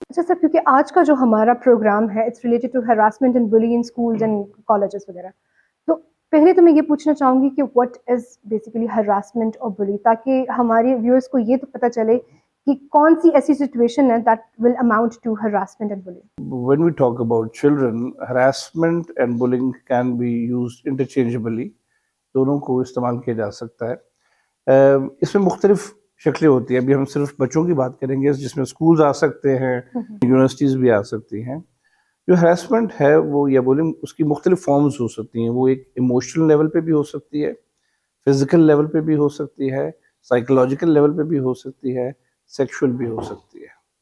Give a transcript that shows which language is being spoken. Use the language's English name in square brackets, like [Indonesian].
[Hindi] अच्छा सर, क्योंकि आज का जो हमारा प्रोग्राम है [English] it's related to harassment and bullying in schools and colleges [Hindi] वगैरह, तो पहले तो मैं ये पूछना चाहूँगी कि [English] what is basically harassment [Hindi] और बुली, ताकि हमारे व्यूअर्स को ये तो पता चले कि कौन सी ऐसी सिचुएशन है [English] That will amount to harassment and bullying. When we talk about children, harassment and bullying can be used interchangeably. [Hindi] दोनों को इस्तेमाल किया जा सकता है. इसमें मुख्तलिफ शक्लें होती हैं. अभी हम सिर्फ बच्चों की बात करेंगे, जिसमें स्कूल्स आ सकते हैं, यूनिवर्सिटीज़ भी आ सकती हैं. जो हरासमेंट है वो या बुलिंग उसकी मुख्तलिफ फॉर्म्स हो सकती हैं. वो एक इमोशनल लेवल पे भी हो सकती है, फिजिकल लेवल पे भी हो सकती है, साइकोलॉजिकल लेवल पे भी हो सकती है, सेक्सुअल भी हो सकती है.